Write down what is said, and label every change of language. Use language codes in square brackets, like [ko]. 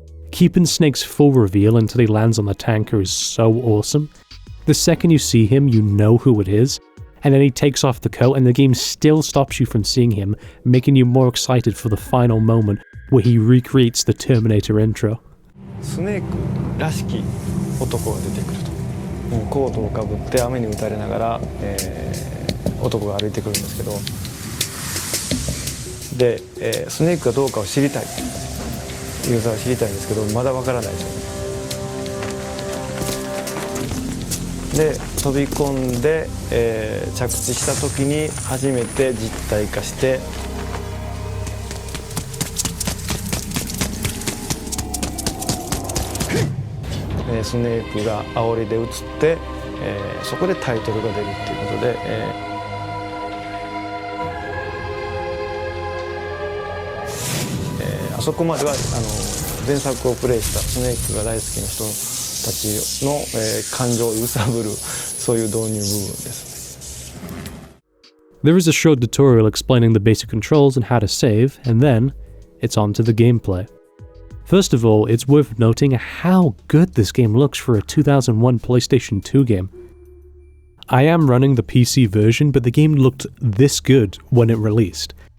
[en] Keeping Snake's full reveal until he lands on the tanker is so awesome. The second you see him, you know who it is, and then he takes off the coat and the game still stops you from seeing him, making you more excited for the final moment where he recreates the Terminator intro. [ja] スネークらしき男が出てくると。もうコートをかぶって雨に打たれながら、男が歩いてくるんですけど、で、スネークがどうかを知りたい。ユーザーは知りたいんですけど、まだわからないですよね。で、飛び込んで、着地した時に初めて実体化して。スネークが煽りで映って、そこでタイトルが出るっていうことで、あそこまでは前作をプレイしたスネークが大好きな人たちの、感情を揺さぶるそういう導入部分です。 [en] There is a short tutorial explaining the basic controls and how to save, and then it's on to the gameplay. First of all, it's worth noting how good this game looks for a 2001 PlayStation 2 game. I am running the PC version, but the game looked this good when it released.